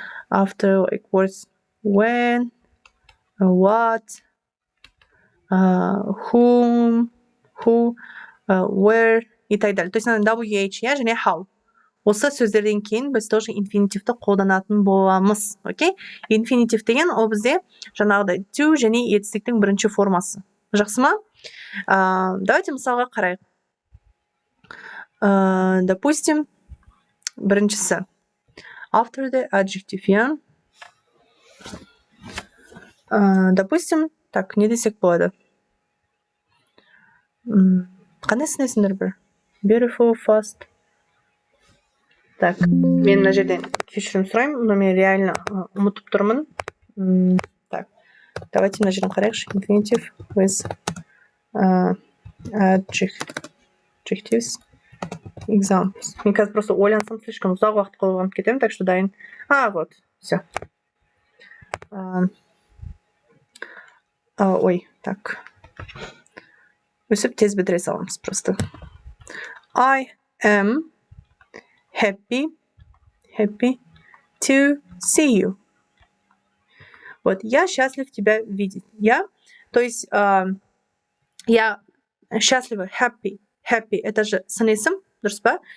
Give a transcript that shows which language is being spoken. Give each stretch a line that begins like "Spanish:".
English: After like words when, what, whom, who, where
Russian: и так далее.
English: То есть WH,
Kazakh: я және
English: how.
Kazakh: Осы сөздерден кейін біз тоже инфинитивті қолданатын боламыз. Окей? Инфинитив деген ол бізде жаңағыдай to және етістіктің бірінші формасы. Жақсы ма?
Russian: Давайте
Kazakh: мысалға қарайық. Допустим, біріншісі.
English: After the adjective, yeah?
Kazakh: Допустим, так, не десек болады. Қандай сын есімдер бір? Beautiful, fast. Так, мен мына жерден кешірім сұраймын,
Russian: но
Kazakh: мен реально ұмытып тұрмын.
Russian: Так, давайте
Kazakh: мына жерден қарайықшы.
English: Infinitive with adjectives. Examples.
Kazakh: Мен қазір просто ойлансам,
Russian: слишком
Kazakh: ұзақ уақыт қолданып кетемін,
Russian: так что
Kazakh: дайын.
Russian: Вот, все.
Kazakh: Ой, так. Өсіп тез бітіре саламыз просто.
English: I am happy to see you.
Russian: Вот, я счастлив тебя видеть. То есть, я счастлива,
English: happy,
Kazakh: это же сын есім, дұрыс па?